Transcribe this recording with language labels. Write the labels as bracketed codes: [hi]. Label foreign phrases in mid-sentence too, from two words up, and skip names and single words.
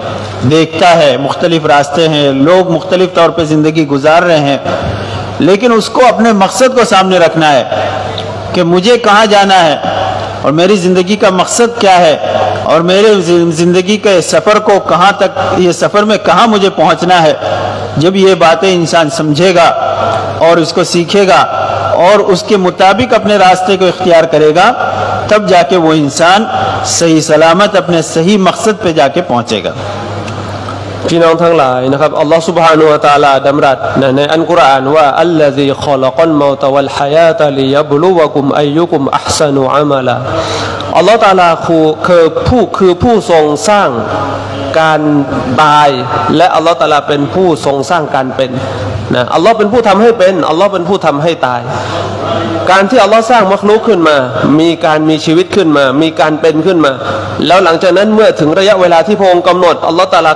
[hi] देखता है मुख्तलिफ रास्ते हैं, लोग मुख्तलिफ तौर पे ज़िंदगी गुजार रहे हैं, लेकिन उसको अपने मकसद को सामने रखना है कि मुझे कहाँ जाना है और मेरी ज़िंदगी का मकसद क्या है, और मेरे ज़िंदगी के सफ़र को कहाँ तक, ये सफ़र में कहाँ मुझे पहुँचना है। जब ये बातें इंसान समझेगा और उसको सीखेगा और उसके मुताबिक अपने रास्ते को इख्तियार करेगा, तब जाके वो इंसान सही सलामत अपने सही मकसद पे जाके पहुँचेगा। [th] พี่น้องทั้งหลายนะครับอัลลอฮฺ سبحانه และ تعالى ดำรัสในอัลกุรอานว่า [ar] الذي خلق الموت والحياة ل يبلوكم أيكم أحسن عملا [th] อัลลอฮฺ تعالى คือผู้ทรงสร้างการตายและอัลลอฮฺ تعالى เป็นผู้ทรงสร้างการเป็นนะอัลลอฮฺเป็นผู้ทำให้เป็นอัลลอฮฺเป็นผู้ทำให้ตายการที่อัลลอฮฺสร้างมักลุกขึ้นมามีการมีชีวิตขึ้นมามีการเป็นขึ้นมาแล้วหลังจากนั้นเมื่อถึงระยะเวลาที่พระองค์กำหนดอัลลอฮฺตะอาลาก็